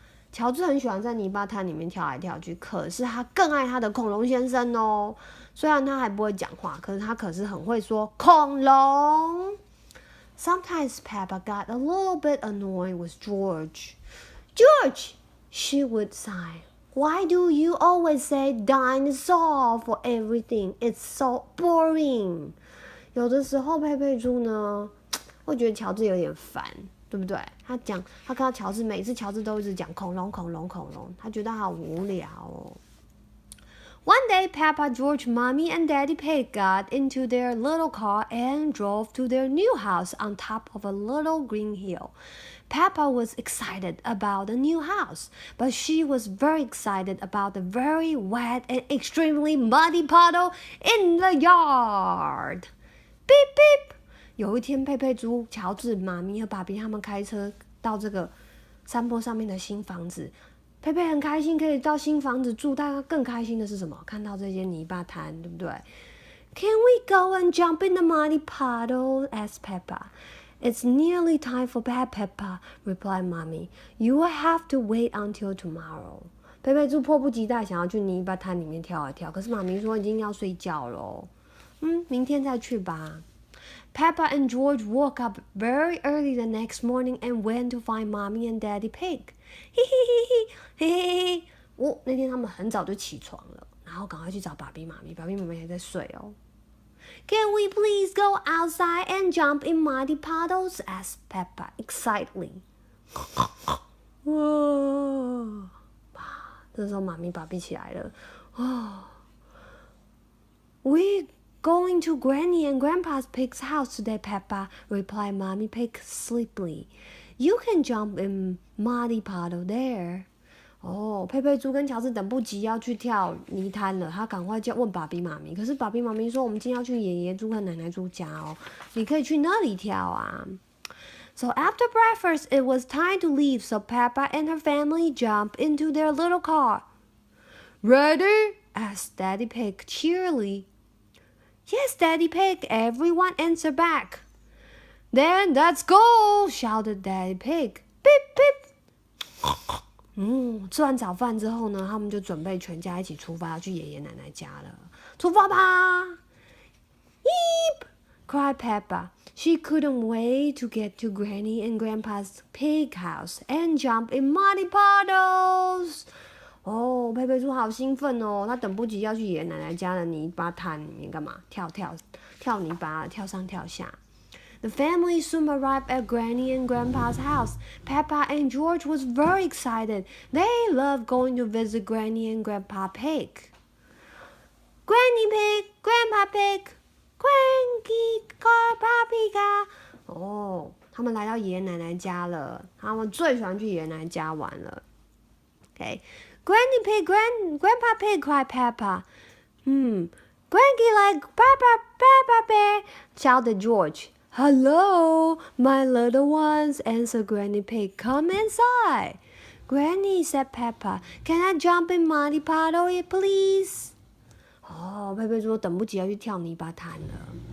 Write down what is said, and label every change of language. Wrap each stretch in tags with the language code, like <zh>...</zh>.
<zh>乔治很喜欢在泥巴滩里面跳来跳去，可是他更爱他的恐龙先生哦。虽然他还不会讲话，可是他可是很会说恐龙。</zh> <en>Sometimes Peppa got a little bit annoyed with George. George, she would sigh. Why do you always say dinosaur for everything? It's so boring.</en> <zh>有的时候佩佩猪呢，会觉得乔治有点烦，对不对？他看到乔治，每次乔治都一直讲恐龙，他觉得好无聊哦。</zh> <en>One day, Peppa, George, Mommy, and Daddy Pig got into their little car and drove to their new house on top of a little green hill. Peppa was excited about the new house, but she was very excited about the very wet and extremely muddy puddle in the yard. Beep beep!</en> <zh>有一天，佩佩猪、乔治、妈咪和爸比他们开车到这个山坡上面的新房子。佩佩很开心可以到新房子住，但他更开心的是什么？看到这些泥巴滩，对不对？</zh> <en>Can we go and jump in the muddy puddle? asked Peppa. It's nearly time for bed, Peppa, replied Mommy. You will have to wait until tomorrow.</en> <zh>佩佩猪迫不及待想要去泥巴滩里面跳一跳，可是妈咪说已经要睡觉了。明天再去吧。</zh> <en>Peppa and George woke up very early the next morning and went to find Mommy and Daddy Pig. 嘿嘿嘿嘿嘿嘿嘿！</en> <zh>哦，那天他们很早就起床了，然后赶快去找爸比妈咪，爸比妈咪还在睡哦。</zh> <en>Can we please go outside and jump in muddy puddles? asked Peppa excitedly. 哇！</en> <zh>这时候妈咪爸比起来了。</zh> <en>We're going to Granny and Grandpa Pig's house today, Peppa, replied Mommy Pig sleepily. You can jump in muddy puddle there.</en> <zh>佩佩猪跟乔治等不及要去跳泥滩了，他赶快问爸比妈咪。可是爸比妈咪说，我们今天要去爷爷猪和奶奶猪家哦，你可以去那里跳啊。</zh> <en>So after breakfast, it was time to leave, so Peppa and her family jumped into their little car. Ready? asked Daddy Pig cheerily. Yes, Daddy Pig, everyone answered back. Then let's go, shouted Daddy Pig. Beep, beep.</en> <zh>吃完早饭之后呢，他们就准备全家一起出发，要去爷爷奶奶家了。出发吧</zh> <en>！Yeep! cried Peppa. She couldn't wait to get to Granny and Grandpa's pig house and jump in muddy puddles.</en> <zh>佩佩猪好兴奋哦，她等不及要去爷爷奶奶家的泥巴滩里面干嘛？跳泥巴，跳上跳下。</zh> <en>The family soon arrived at Granny and Grandpa's house. Peppa and George was very excited. They loved going to visit Granny and Grandpa Pig. Granny Pig, Grandpa Pig, Granny Grandpa Pig 啊！</en> <zh>他们来到爷爷奶奶家了。他们最喜欢去爷爷奶奶家玩了。</zh> <en>Okay. Granny Pig, Grandpa Pig, cried Peppa. Granny like Peppa Bear, shouted George. Hello, my little ones, answered Granny Pig. Come inside. Granny, said Peppa, can I jump in muddy puddle, please?</en> <zh>佩佩猪等不及要去跳泥巴滩了。</zh>